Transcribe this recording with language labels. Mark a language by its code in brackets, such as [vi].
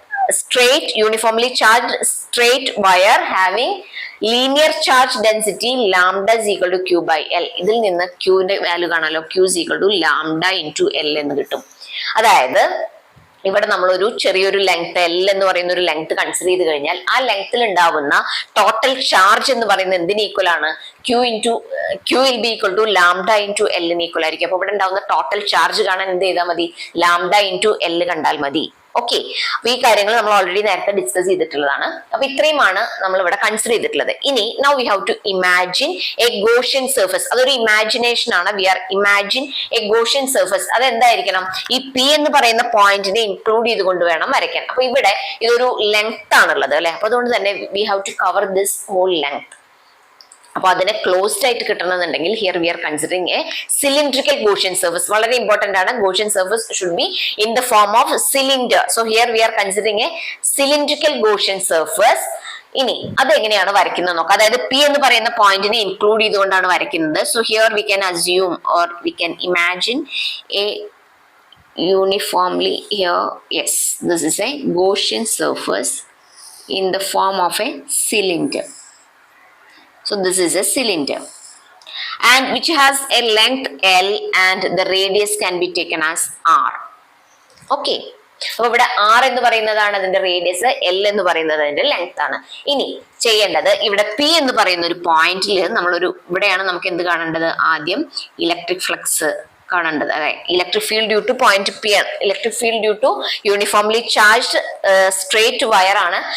[en] straight uniformly charged straight wire having linear charge density lambda is equal to q by l. [ml] ഇതിൽ നിന്ന് q ന്റെ value കാണാലോ, q is equal to lambda into l എന്ന് കിട്ടും. അതായത് ഇവിടെ നമ്മളൊരു ചെറിയൊരു ലെങ്ത് എൽ എന്ന് പറയുന്ന ഒരു ലെങ്ത് കൺസിഡർ ചെയ്ത് കഴിഞ്ഞാൽ ആ ലെങ്ത്തിൽ ഉണ്ടാവുന്ന ടോട്ടൽ ചാർജ് എന്ന് പറയുന്നത് എന്തിന് ഈക്വൽ ആണ്? [en] Q will be equal to lambda into എല്ലിന് equal ആയിരിക്കും. [ml] അപ്പൊ ഇവിടെ ഉണ്ടാവുന്ന ടോട്ടൽ ചാർജ് കാണാൻ എന്ത് ചെയ്താൽ മതി? ലാംഡ ഇൻറ്റു എല്ല് കണ്ടാൽ മതി. ഓക്കെ, അപ്പൊ ഈ കാര്യങ്ങൾ നമ്മൾ ഓൾറെഡി നേരത്തെ ഡിസ്കസ് ചെയ്തിട്ടുള്ളതാണ്. അപ്പൊ ഇത്രയുമാണ് നമ്മൾ ഇവിടെ കൺസിഡർ ചെയ്തിട്ടുള്ളത്. [en] ഇനി now we have to imagine a Gaussian surface. അതൊരു imagination ആണ്. [ml] V are imagine A Gaussian surface. അത് എന്തായിരിക്കണം? ഈ പി എന്ന് പറയുന്ന പോയിന്റിനെ ഇൻക്ലൂഡ് ചെയ്തുകൊണ്ട് വേണം വരയ്ക്കാൻ. അപ്പൊ ഇവിടെ ഇതൊരു ലെങ്ത് ആണുള്ളത് അല്ലെ. അപ്പൊ അതുകൊണ്ട് തന്നെ we have to cover this whole length. [en] അപ്പൊ അതിനെ ക്ലോസ്ഡ് ആയിട്ട് കിട്ടണമെന്നുണ്ടെങ്കിൽ here we are considering a cylindrical Gaussian surface. വളരെ ഇമ്പോർട്ടന്റ് ആണ്. Gaussian surface should be in the form of cylinder. So here we are considering a cylindrical Gaussian surface. [ml] ഇനി അതെങ്ങനെയാണ് വരയ്ക്കുന്നത് നോക്കാം. അതായത് പി എന്ന് പറയുന്ന പോയിന്റിനെ ഇൻക്ലൂഡ് ചെയ്തുകൊണ്ടാണ് വരയ്ക്കുന്നത്. [en] So here we can assume or we can imagine a uniformly here, yes, this is a Gaussian surface in the form of a cylinder. So this is a cylinder and which has a length L and the radius can be taken as R. [ml] Okay, അപ്പൊ ഇവിടെ R എന്ന് പറയുന്നതാണ് അതിന്റെ radius, L എന്ന് പറയുന്നത് അതിന്റെ length ആണ്. ഇനി ചെയ്യേണ്ടത് ഇവിടെ P എന്ന് പറയുന്ന ഒരു പോയിന്റിൽ നമ്മളൊരു ഇവിടെയാണ് നമുക്ക് എന്ത് കാണേണ്ടത്? ആദ്യം ഇലക്ട്രിക് ഫ്ലക്സ് കാണേണ്ടത്. അതെ, electric field due two point P ആണ്. Electric field due to uniformly charged straight wire ആണ്.